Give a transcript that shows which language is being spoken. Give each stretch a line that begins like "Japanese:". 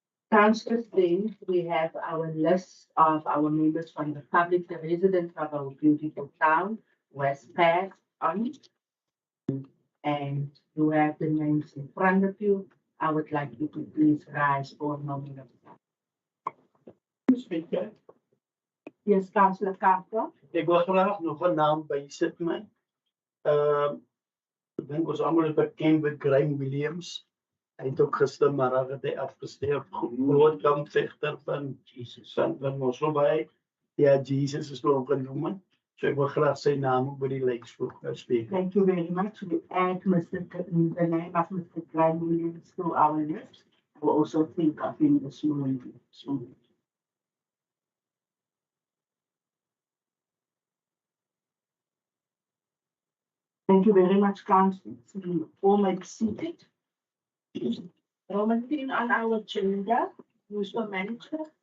English: Councillors, then we have our list of our members from the public, the residents of our beautiful town, West passed on. And you have the names in front of you. I would like you to please rise for a moment of time. Speaker, Yes, Councillor Kamper.
Afrikaans: ek wil graag nog 'n naam bysit man. Ek dink ons almal is bekend met Graham Williams. Hy het ook gistermiddag het hy afgestorf, groot kampvegter van Jesus van Mossel. Ja, Jesus is nog genoem. So ek wil graag sy naam op die lys spreek.
English: Thank you very much. We add the name of Mr. Graham Williams to our list. We'll also think of him this morning. Thank you very much, Councillor. We all may be seated. Roman 10 on our agenda, Municipal Manager.